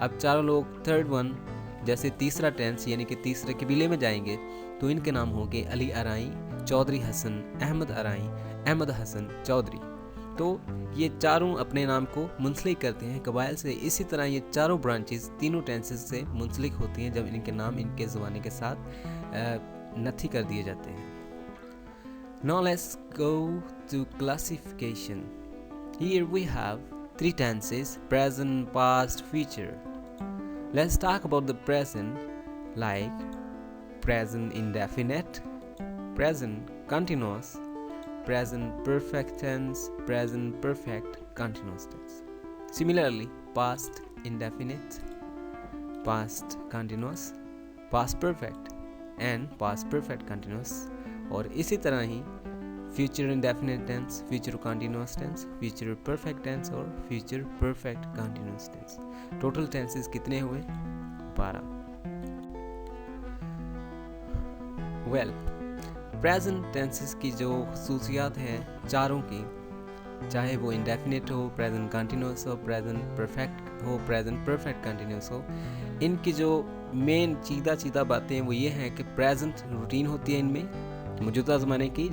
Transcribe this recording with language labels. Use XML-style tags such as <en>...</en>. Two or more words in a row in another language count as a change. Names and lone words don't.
<ur>اب چاروں لوگ</ur> <en>third one</en> <ur>جیسے تیسرا ٹینس یعنی کہ تیسرے قبیلے میں جائیں گے تو ان کے نام ہوں گے علی ارائیں، چودھری حسن، احمد ارائیں، احمد حسن چودھری. تو یہ چاروں اپنے نام کو منسلک کرتے ہیں قبائل سے. اسی طرح یہ چاروں برانچز تینوں ٹینسز سے منسلک ہوتی ہیں جب ان کے نام ان کے زمانے کے ساتھ نتھی کر دیے جاتے ہیں.</ur> <en>Now let's go to classification. Here we have 3 tenses: present, past, future. Let's talk about the present, like present indefinite, present continuous, present perfect tense, present perfect continuous tense. Similarly, past indefinite, past continuous, past perfect and past perfect continuous,</en> <ur>اور اسی طرح ہی</ur> <en>future indefinite tense, future continuous tense, future perfect tense और future perfect continuous tense. total tenses</en> <ur>کتنے ہوئے؟ 12. ویل,</ur> <en>present tenses</en> <ur>کی جو خصوصیات ہیں چاروں کی، چاہے وہ انڈیفینٹ ہو,</ur> <en>present continuous</en> <ur>ہو,</ur> <en>present perfect</en> <ur>ہو,</ur> <en>present perfect continuous</en> <ur>ہو، ان کی جو مین سیدھا باتیں ہیں وہ یہ ہیں کہ</ur> <en>present routine</en> <ur>ہوتی ہے ان میں موجودہ زمانے کی.</ur>